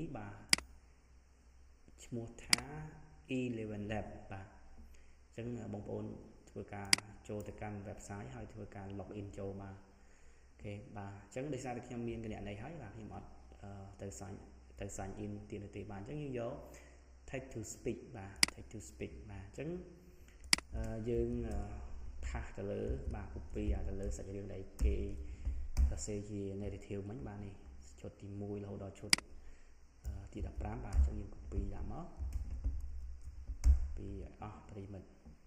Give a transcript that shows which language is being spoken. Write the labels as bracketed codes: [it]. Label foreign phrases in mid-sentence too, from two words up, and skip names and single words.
[km] បាទឈ្មោះថា Eleven Lab បាទអញ្ចឹងបងប្អូនធ្វើការចូលទៅកាន់ website ហើយធ្វើការ login ចូលបាទ អូខេបាទអញ្ចឹងដោយសារតែខ្ញុំមានគណនីហើយបាទខ្ញុំអត់ទៅ [en] sign in [km] ទៀតទេបាទអញ្ចឹងយើងយក [en] text to speak [km] បាទ [en] text to speak [km] បាទអញ្ចឹងយើងថាសទៅលើបាទ copy ទៅលើសាច់រឿងដែលគេសរសេរជា narrative មិញបាទនេះឈុតទី1រហូតដល់ឈុតទី15បាទអញ្ចឹងយើង copy ដាក់មកពីអស់ប្រិមិត្ត